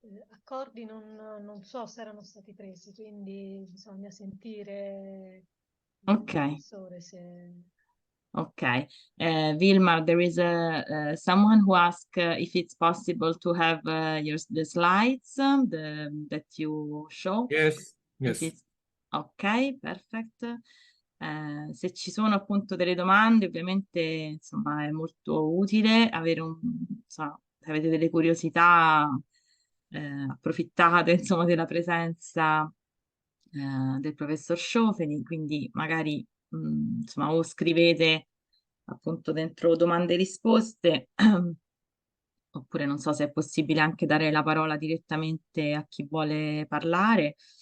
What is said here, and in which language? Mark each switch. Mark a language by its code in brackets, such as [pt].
[it] Accordi non so se erano stati presi, quindi bisogna sentire il Ok. professore se... [en] Okay, Vilmar, there is someone who asked if it's possible to have the slides that you show. Yes, If it's... Ok, perfect. [it] Se ci sono appunto delle domande, ovviamente insomma è molto utile avere insomma, se avete delle curiosità, approfittate insomma della presenza del professor Schofeni, quindi magari insomma, o scrivete appunto dentro domande e risposte, oppure non so se è possibile anche dare la parola direttamente a chi vuole parlare.